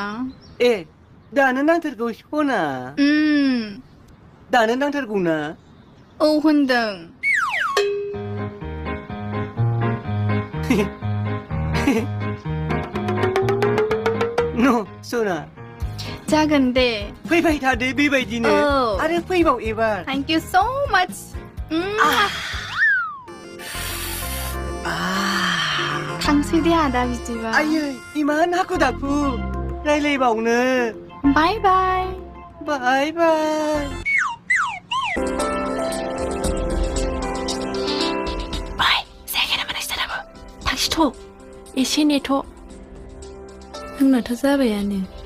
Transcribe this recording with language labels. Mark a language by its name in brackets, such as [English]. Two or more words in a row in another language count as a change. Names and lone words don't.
[Bodo] दानो नांथारगौ सना दानो नांथारगौना औ होनदों सना जागोन दे फैबाय थादो बेबायदिनो आरो फैबाव एबार [English] thank you so much [Bodo] थांसै दे आदा बिदिबा आयै इमान हाखु दाखु रायलायबावनो [English] बाय बाय [Bodo] जायगाया माने साराबो थांसिथ' एसे नेथ' आंनाथ' जाबायानो